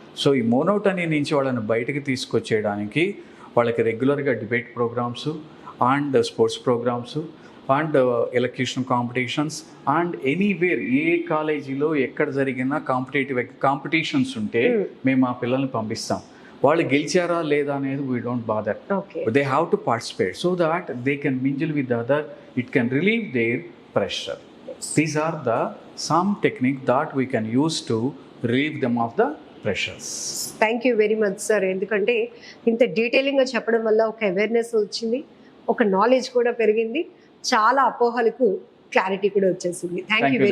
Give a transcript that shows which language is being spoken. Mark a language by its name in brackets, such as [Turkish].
[Telugu] So ఈ monotony నుంచి వాళ్ళని బయటకు తీసుకొచ్చేయడానికి వాళ్ళకి రెగ్యులర్గా debate programmes and sports programmes and elocution competitions and anywhere, ఏ కాలేజీలో ఎక్కడ జరిగినా కాంపిటీషన్స్ ఉంటే మేము ఆ పిల్లల్ని పంపిస్తాం. వాళ్ళు గెలిచారా లేదా అనేది [English] We don't bother. They have to participate so that they can mingle with other. It can relieve their pressure. These are the some technique that we can use to relieve them of the pressures. Thank you very much sir. [Telugu] ఎందుకంటే ఇంత డీటెయిలింగ్గా చెప్పడం వల్ల ఒక awareness వచ్చింది, ఒక knowledge కూడా పెరిగింది, చాలా అపోహలకు క్లారిటీ కూడా వచ్చేసింది. [English] thank you very